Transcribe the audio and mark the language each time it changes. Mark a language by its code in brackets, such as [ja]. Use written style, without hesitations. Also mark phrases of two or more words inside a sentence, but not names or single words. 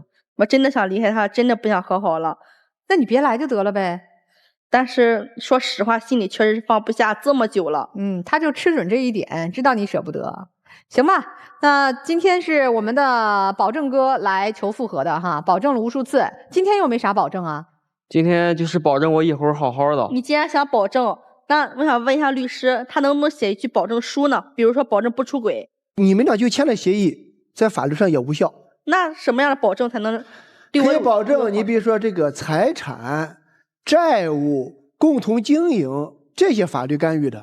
[zh] 我真的想離開他，真的不想和好了。那你別來就得了唄。但是說實話，心裡確實是放不下，這麼久了。他就吃準這一點，知道你捨不得。行吧，那今天是我們的保證哥來求復合的哈，保證了無數次。今天又沒啥保證啊？今天就是保證我以後好好的。你既然想保證，那我想問一下律師，他能不能寫一句保證書呢？比如說保證不出軌。你们倆就簽了協議，在法律上也無效。那什麼樣的保證才能對我？可以保證，你比如說這個財產、債務、共同經營這些法律干預的。